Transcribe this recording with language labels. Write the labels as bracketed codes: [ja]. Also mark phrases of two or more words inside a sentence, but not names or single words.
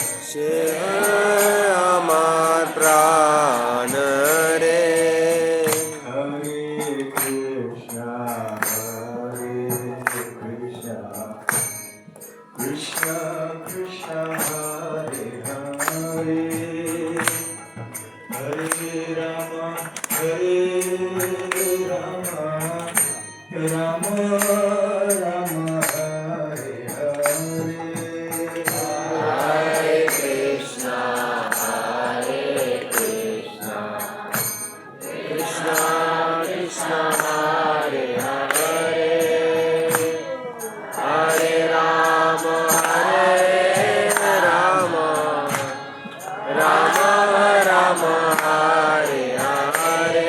[bn] সে আমার প্রাণ রে। [sa] হরে কৃষ্ণ কৃষ্ণ কৃষ্ণ হরে হরে হরে রাম রাম রাম হরে হরে। हरे कृष्ण कृष्ण कृष्ण हरे हरे हरे राम राम राम हरे हरे.